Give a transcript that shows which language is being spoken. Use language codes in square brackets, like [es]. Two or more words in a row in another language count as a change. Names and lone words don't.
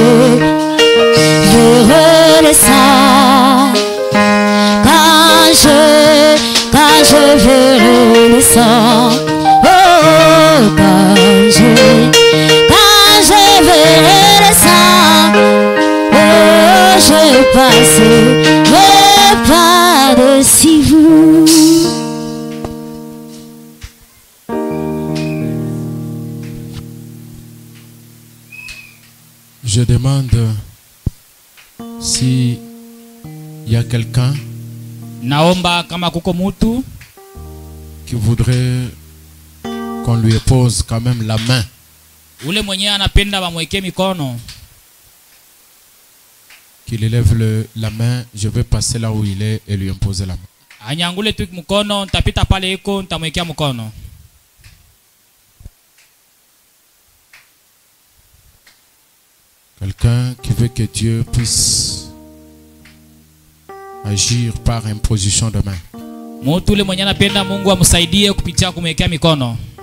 [fr] verrai le sang, quand je verrai le sang, oh, quand je verrai le sang, oh, je passerai par-dessus vous. Je demande si il y a quelqu'un [sw] Naomba kama kuko mutu [fr] qui voudrait qu'on lui pose quand même la main. [sw] ule mwenyewe anapenda bamwekee mikono, [fr] Qu'il élève la main, je vais passer là où il est et lui imposer la main. [sw] anyangule tu mkono, nitapita pale iko nitamwekea mkono. [fr] Quelqu'un qui veut que Dieu puisse agir par imposition de main. [sw] Mutu ule mwenyewe anapenda Mungu amsaidie kupitia kumwekea mikono.